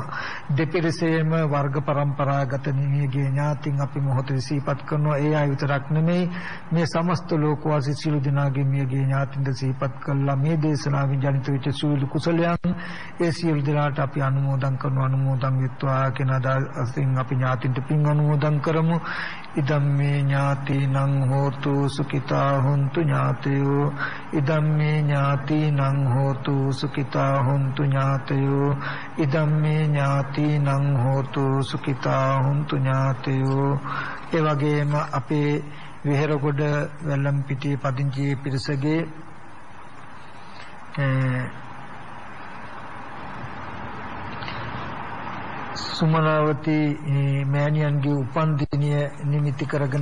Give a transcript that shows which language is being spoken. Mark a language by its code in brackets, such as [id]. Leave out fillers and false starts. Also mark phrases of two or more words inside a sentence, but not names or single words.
[si] දෙපිරිසේම වර්ග પરම්පරාගත නිමියගේ ඥාතින් අපි මොහොතේ සිහිපත් කරනවා. ඒ අය විතරක් නෙමෙයි මේ සමස්ත ලෝකවාසී සියලු දෙනාගේ මියගේ ඥාතින්ද සිහිපත් කළා. මේ දේශනාවෙන් ජනිත වෙච්ච සියලු කුසලයන් ඒ සියලු දෙනාට අපි අනුමෝදන් කරනවා. අනුමෝදන් වෙත්වා කියන අදහසින් අපි ඥාතින්ට පින් අනුමෝදන් කරමු. [pi] ඉදම්මේ ඥාතිනං හෝතු සුඛිතා හොන්තු ඥාතයෝ ඉදම්මේ ඥාතිනං හෝතු සුඛිතා හොන්තු ඥාතයෝ ඉදම්මේ ඥාතිනං හෝතු සුඛිතා හොන්තු ඥාතයෝ. [si] ඒ වගේම අපේ විහෙරගොඩ වැල්ලම්පිටියේ පදිංචි පිරිසගේ සුමනාවති මෑණියන්ගේ උපන් දිනය නිමිති කරගෙන